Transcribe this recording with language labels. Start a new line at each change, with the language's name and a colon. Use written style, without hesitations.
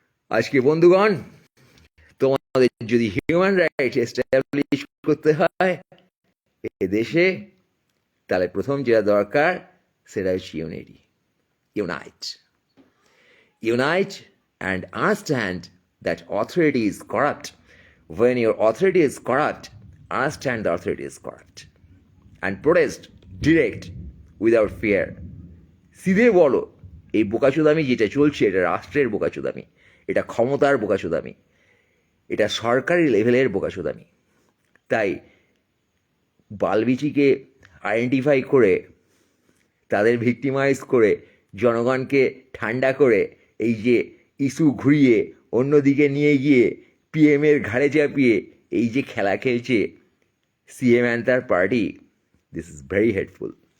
Bangla: আজকে বন্ধুগণ, তোমাদের যদি হিউম্যান রাইটস এস্টাবলিশ করতে হয় এ দেশে, তাহলে প্রথম যেটা দরকার সেটা হচ্ছে unity.
English: Unite, unite and understand that authority is corrupt. When your authority is corrupt, understand the authority is corrupt and protest direct without fear.
Bangla: সিধে বলো এই বোকাচোদামি যেটা চলছে এটা রাষ্ট্রের বোকাচোদামি, এটা ক্ষমতার বোকাচোদামি, এটা সরকারি লেভেলের বোকাচোদামি। তাই বালবিচিকে আইডেন্টিফাই করে, তাদের ভিক্টিমাইজ করে, জনগণকে ঠান্ডা করে, এই যে ইস্যু ঘুরিয়ে অন্যদিকে নিয়ে গিয়ে পিএমের ঘাড়ে চাপিয়ে এই যে খেলা খেলছে সিএম অ্যান্ড তার party,
English: This is very hateful.